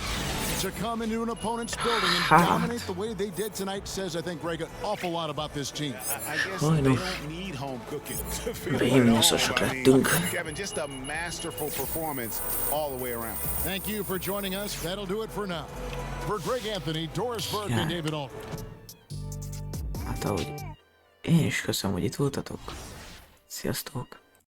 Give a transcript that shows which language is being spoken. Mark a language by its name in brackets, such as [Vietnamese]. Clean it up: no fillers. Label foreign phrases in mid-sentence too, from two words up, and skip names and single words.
[English] To come into an opponent's building and dominate the way they did tonight says, I think, Greg, an awful lot about this team. I guess [Hungarian] Sajnos. [English] they don't need home cooking to feel [Hungarian] Rémnyososak [English] at home. I mean, [Hungarian] lettünk. [English] Kevin, just a masterful performance all the way around. Thank you for joining us. That'll do it for now. For Greg Anthony, Doris Burke, and David Aldridge. [Hungarian] Hát ahogy én is köszönöm, hogy itt voltatok. Sziasztok!